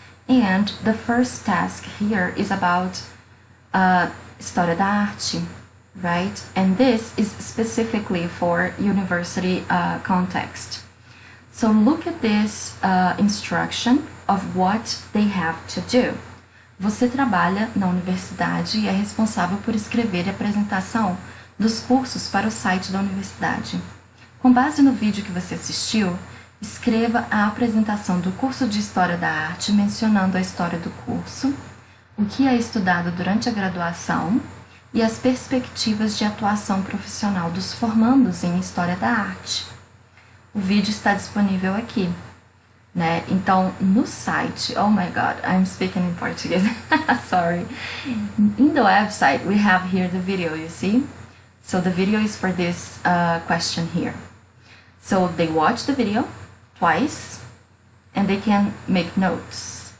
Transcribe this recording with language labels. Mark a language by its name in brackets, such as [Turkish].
[English] And the first task here is about História da Arte, right? And this is specifically for university context. So look at this instruction of what they have to do. [Portuguese] Você trabalha na universidade e é responsável por escrever a apresentação dos cursos para o site da universidade. Com base no vídeo que você assistiu, escreva a apresentação do curso de História da Arte mencionando a história do curso, o que é estudado durante a graduação e as perspectivas de atuação profissional dos formandos em História da Arte. O vídeo está disponível aqui, né? Então, no site, [English] oh my god, I'm speaking in Portuguese, sorry. In the website, we have here the video, you see? So the video is for this question here. So they watch the video twice, and they can make notes.